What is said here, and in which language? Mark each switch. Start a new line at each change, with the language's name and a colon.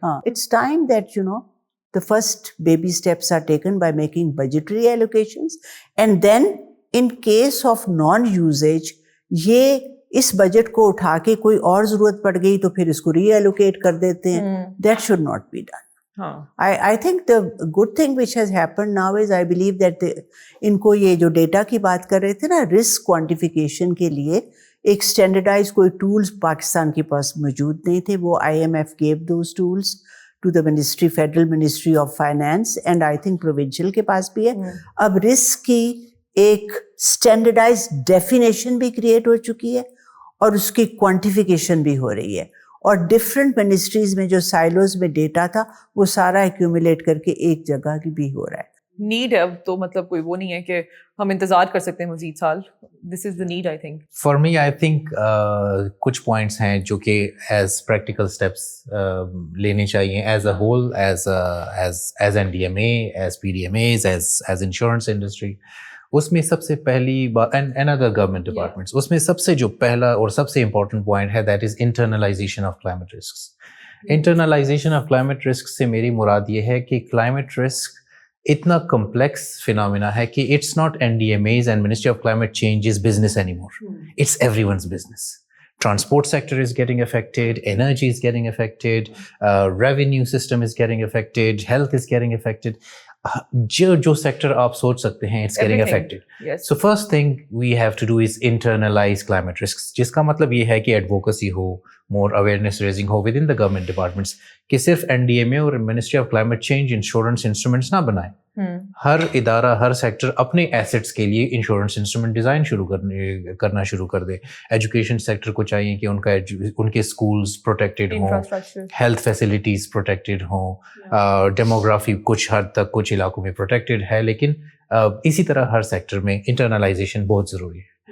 English: हाँ, it's time that you know the first baby steps are taken by making budgetary allocations, and then in case of non usage,
Hindi: ये इस budget को उठा के कोई और जरूरत पड़ गई तो फिर इसको रीएलोकेट कर देते हैं.
English: That should not be done. I think the good thing which has happened now is I believe that
Hindi: इनको ये जो डेटा की बात कर रहे थे ना, रिस्क क्वांटिफिकेशन के लिए एक स्टैंडर्डाइज कोई टूल्स पाकिस्तान के पास मौजूद नहीं थे.
English: वो IMF gave those tools to the ministry, Federal Ministry of Finance, and I think provincial
Hindi: के पास भी है. अब रिस्क की एक स्टैंडर्डाइज डेफिनेशन भी क्रिएट हो चुकी है और उसकी क्वांटिफिकेशन भी हो रही है, और डिफरेंट मिनिस्ट्रीज में जो साइलोज में डेटा था वो सारा एक्यूमुलेट करके एक जगह की भी हो रहा है. नीड है तो मतलब कोई वो नहीं है कि हम इंतजार कर सकते हैं मजीद साल.
English: This is the need I think.
Hindi: For मी I think कुछ पॉइंट्स हैं जो कि एज प्रैक्टिकल स्टेप्स लेने चाहिए as a whole, as NDMA, as PDMAs, as insurance industry. उसमें सबसे पहली बात, एंड अदर गवर्नमेंट डिपार्टमेंट्स, उसमें सबसे जो पहला और सबसे इम्पोर्टेंट पॉइंट है that is internalisation of climate risk. Internalisation of climate risk से मेरी मुराद ये है कि क्लाइमेट रिस्क इतना complex phenomena है कि
English: it's not NDMA's and Ministry of Climate Change's business anymore. It's everyone's business. Transport sector is getting affected, energy is getting affected, revenue system is getting affected, health is getting affected.
Hindi: जो sector आप सोच सकते हैं,
English: it's getting affected. Yes. So first thing we have to do is internalize climate risks.
Hindi: जिसका मतलब ये है कि advocacy हो,
English: more awareness raising
Hindi: हो within the government departments, कि सिर्फ NDMA और Ministry of Climate Change insurance instruments ना बनाए. हर इदारा, हर सेक्टर अपने एसेट्स के लिए इंश्योरेंस इंस्ट्रूमेंट डिज़ाइन करना शुरू कर दे. एजुकेशन सेक्टर को चाहिए कि उनके स्कूल्स प्रोटेक्टेड हों, हेल्थ फैसिलिटीज़ प्रोटेक्टेड हों, डेमोग्राफी कुछ हद तक कुछ इलाकों में प्रोटेक्टेड है, लेकिन इसी तरह हर सेक्टर में इंटरनलाइजेशन बहुत ज़रूरी है.